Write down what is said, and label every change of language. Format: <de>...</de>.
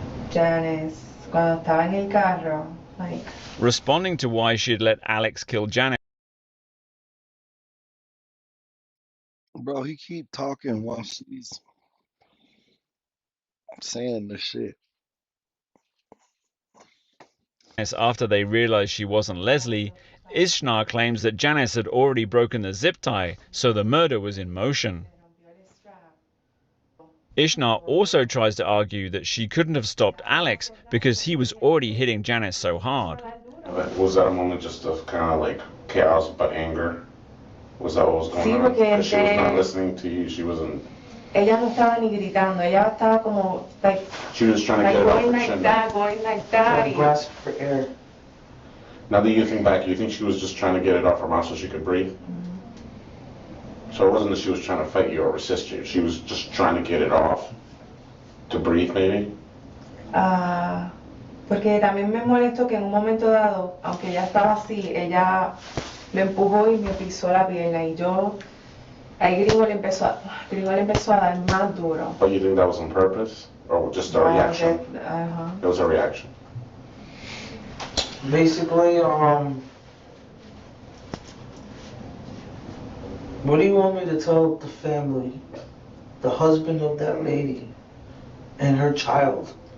<es>Janice, cuando estaba en el carro,</es> <en>like... Responding to why she'd let Alex kill Janet. Bro, he keep talking while she's saying the shit. After they realized she wasn't Leslie, Ishnar claims that Janice had already broken the zip tie, so the murder was in motion. Ishnar also tries to argue that she couldn't have stopped Alex because he was already hitting Janice so hard. Was that a moment just of kind of like chaos but anger? Was that what was going on? Because she was not listening to you, she wasn't...</en> <es>Ella no estaba ni gritando, ella estaba como,</es> <en>like... She was trying to get it off her chin. Going like that. Grasp for air. Now that you think back, you think she was just trying to get it off her mouth so she could breathe? So it wasn't that she was trying to fight you or resist you. She was just trying to get it off to breathe, maybe?</en> <es>Porque también me molestó que en un momento dado, aunque ella estaba así, ella lo empujó y me pisó la pierna y yo, ahí Gringo le empezó a dar más duro.</es> <en>But you think that was on purpose or just a reaction? It was a reaction. Basically, what do you want me to tell the family, the husband of that lady, and her child?</en>